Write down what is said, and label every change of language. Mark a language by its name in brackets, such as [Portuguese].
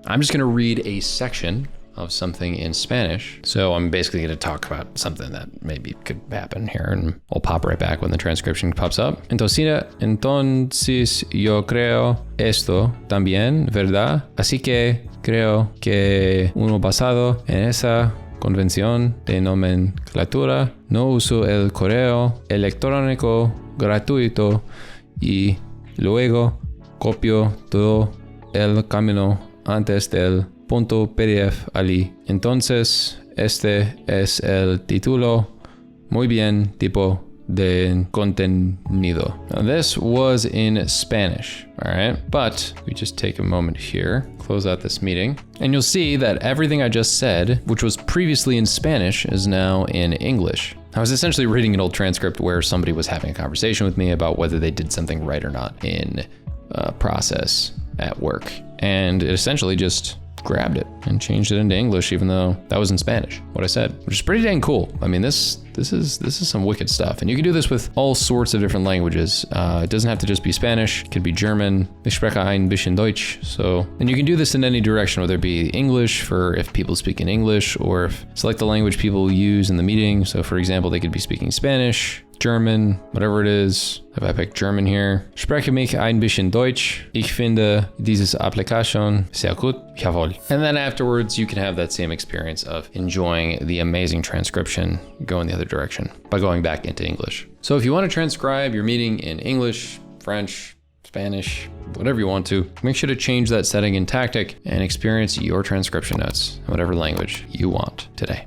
[English] I'm just gonna read a section of something in Spanish. So I'm basically gonna talk about something that maybe could happen here, and I'll pop right back when the transcription pops up. [Spanish] Entonces yo creo esto también, ¿verdad? Así que creo que uno basado en esa convención de nomenclatura, no uso el correo electrónico gratuito y luego copio todo el camino antes del punto PDF allí. Entonces, este es el título. Muy bien, tipo de contenido. [English] Now this was in Spanish, all right? But we just take a moment here, close out this meeting, and you'll see that everything I just said, which was previously in Spanish, is now in English. I was essentially reading an old transcript where somebody was having a conversation with me about whether they did something right or not in a process at work. And it essentially just grabbed it and changed it into English, even though that was in Spanish, what I said, which is pretty dang cool. I mean, this is some wicked stuff. And you can do this with all sorts of different languages. It doesn't have to just be Spanish. It could be German. [German] Ich spreche ein bisschen Deutsch. [English] So, and you can do this in any direction, whether it be English for if people speak in English, or if select the language people use in the meeting. So for example, they could be speaking Spanish, German, whatever it is. If I pick German here, [German] spreche mich ein bisschen Deutsch. Ich finde dieses Applikation sehr gut. Jawohl. [English] And then afterwards, you can have that same experience of enjoying the amazing transcription going the other direction by going back into English. So if you want to transcribe your meeting in English, French, Spanish, whatever you want to, make sure to change that setting in Tactiq and experience your transcription notes in whatever language you want today.